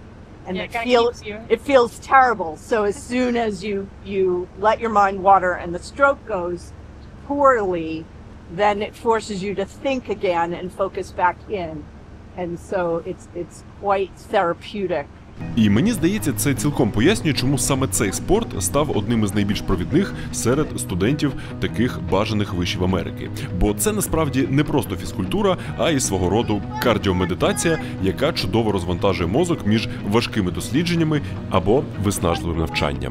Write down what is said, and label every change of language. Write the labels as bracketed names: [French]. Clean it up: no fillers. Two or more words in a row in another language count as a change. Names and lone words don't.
[English] And it feels terrible. So as soon as you let your mind wander and the stroke goes poorly, then it forces you to think again and focus back in. And so it's quite therapeutic [Ukrainian] І мені здається, це цілком пояснює, чому саме цей спорт став одним із найбільш провідних серед студентів таких бажаних вишів Америки. Бо це насправді не просто фізкультура, а й свого роду кардіомедитація, яка чудово розвантажує мозок між важкими дослідженнями або виснажливим навчанням.